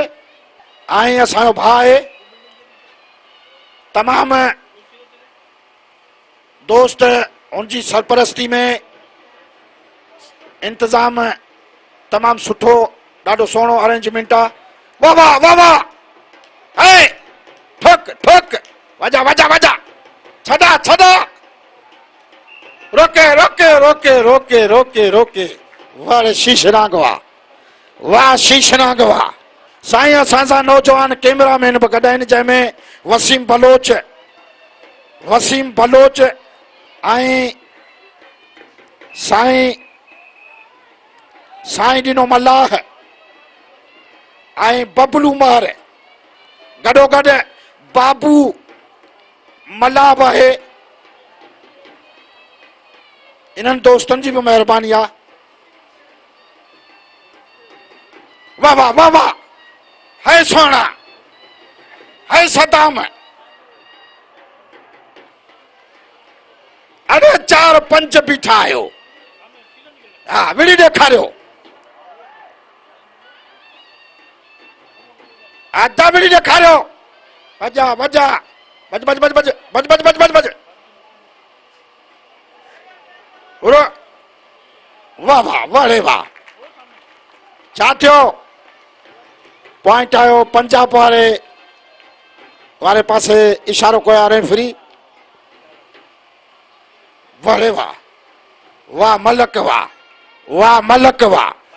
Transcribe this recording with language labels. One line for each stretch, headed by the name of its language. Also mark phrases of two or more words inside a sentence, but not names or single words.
Sindhi: ऐं असांजो भाउ आहे, तमाम दोस्त उनजी सरपरस्ती में इंतजाम तमाम सुठो, ॾाढो सुहिणो अरेंजमेंट आहे। वाह वाह वाह वाह। वजा वजा वजा छदा छदा रोके रोके रोके रोके रोके रोके वाह शीशनाग वाह शीशनाग वाह साईं असां नौजवान कैमरामैन भी गॾा आहिनि जंहिंमें वसीम बलोच ऐं साईं ॾिनो मल्लाह ऐं बबलू मार गॾोगॾु बाबू मल्लाह बि आहे। इन्हनि दोस्तनि जी भी मेहरबानी आहे। वाह वाह वाह वाह है सोना है सदाम अरे 4-5 बीठा आयो हाँ विड़ी ॾेखारियो आधा विड़ी ॾेखारियो वजा वजा बज बज बज बज बज बज बज बज बज वाह वाह वाह वाह छा थियो पॉइंट आयो पंजाब वारे पासे इशारो कया रेफरी वाह वाह वाह मलक वाह वाह मलक वाह